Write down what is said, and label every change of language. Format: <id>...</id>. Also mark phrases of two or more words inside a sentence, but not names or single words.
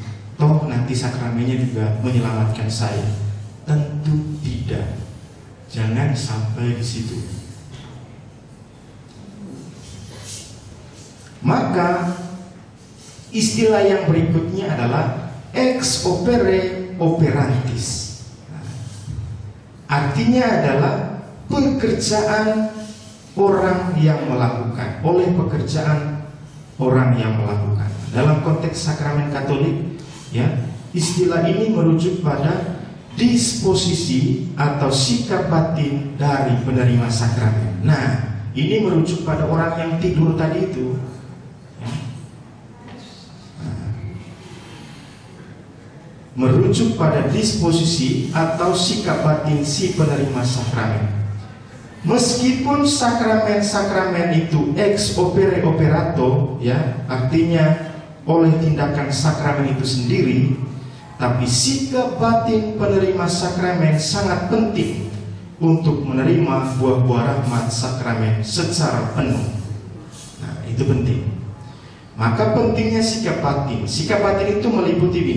<id>Toh nanti sakramennya juga menyelamatkan saya. Tentu tidak. Jangan sampai di situ. Maka istilah yang berikutnya adalah</id> <la>ex opere operantis.</la> <id>Artinya adalah pekerjaan orang yang melakukan, oleh pekerjaan orang yang melakukan. Dalam konteks sakramen Katolik, ya, istilah ini merujuk pada disposisi atau sikap batin dari penerima sakramen. Nah, ini merujuk pada orang yang tidur tadi itu. Merujuk pada disposisi atau sikap batin si penerima sakramen. Meskipun sakramen-sakramen itu</id> <la>ex opere operato,</la> <id>ya, artinya oleh tindakan sakramen itu sendiri, tapi sikap batin penerima sakramen sangat penting untuk menerima buah-buah rahmat sakramen secara penuh. Nah, itu penting. Maka pentingnya sikap batin. Sikap batin itu meliputi ini.</id>